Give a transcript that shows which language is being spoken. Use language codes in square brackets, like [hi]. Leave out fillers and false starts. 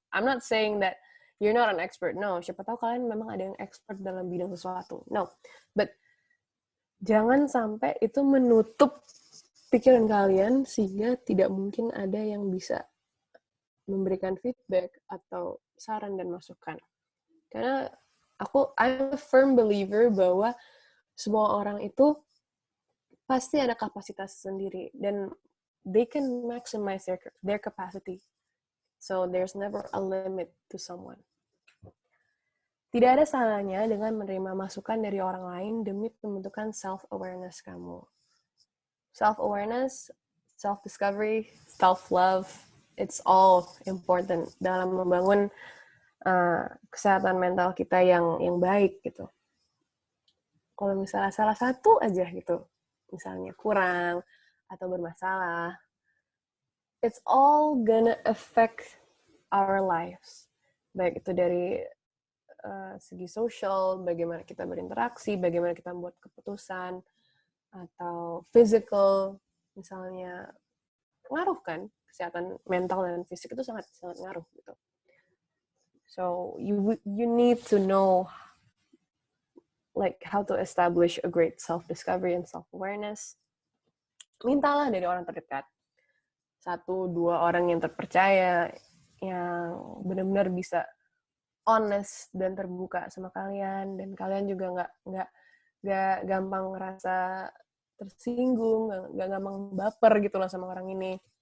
[en] I'm not saying that you're not an expert. [id] No, siapa tahu kalian memang ada yang expert dalam bidang sesuatu. No, but jangan sampai itu menutup pikiran kalian sehingga tidak mungkin ada yang bisa memberikan feedback atau saran dan masukan. Karena [en] I'm a firm believer [id] bahwa semua orang itu pasti ada kapasitas sendiri dan [en] they can maximize their capacity. So there's never a limit to someone. [id] Tidak ada salahnya dengan menerima masukan dari orang lain demi pembentukan self-awareness kamu. Self-awareness, self-discovery, self-love, [en] it's all important [id] dalam membangun kesehatan mental kita yang baik gitu. Kalau misalnya salah satu aja gitu, misalnya kurang atau bermasalah, [en] it's all gonna affect our lives. [id] Baik itu dari segi sosial, bagaimana kita berinteraksi, bagaimana kita membuat keputusan, atau physical, misalnya ngaruh kan, kesehatan mental dan fisik itu sangat ngaruh gitu. [en] So you need to know like how to establish a great self-discovery and self-awareness. [id] Mintalah dari orang terdekat. 1-2 orang yang terpercaya, yang benar-benar bisa honest dan terbuka sama kalian, dan kalian juga nggak gampang ngerasa tersinggung, nggak gampang baper gitu loh sama orang ini.